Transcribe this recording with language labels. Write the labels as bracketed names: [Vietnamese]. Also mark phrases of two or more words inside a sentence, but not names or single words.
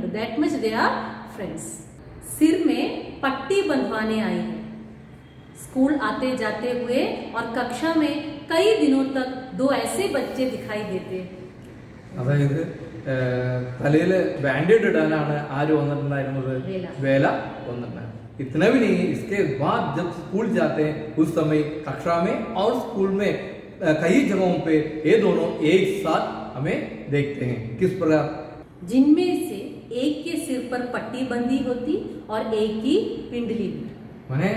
[English] that much they are friends. [Hindi] सिर में पट्टी बंधवाने आई है। स्कूल आते जाते हुए और कक्षा में कई दिनों तक 2 ऐसे बच्चे दिखाई देते। [Malayalam] അതായത് തലയില് ബാൻഡേഡ് ഇടാനാണ് ആര് വന്നിട്ടുണ്ടായിരുന്നത്? വേല വന്നിട്ടുണ്ടായിരുന്നു। [Hindi] इतना भी नहीं है, इसके बाद जब स्कूल जाते हैं उस समय कक्षा में और स्कूल में कई जगहों पे ये दोनों एक साथ हमें देखते हैं। किस प्रकार? जिनमें से एक के सिर पर पट्टी बंधी होती और एक की पिंडली।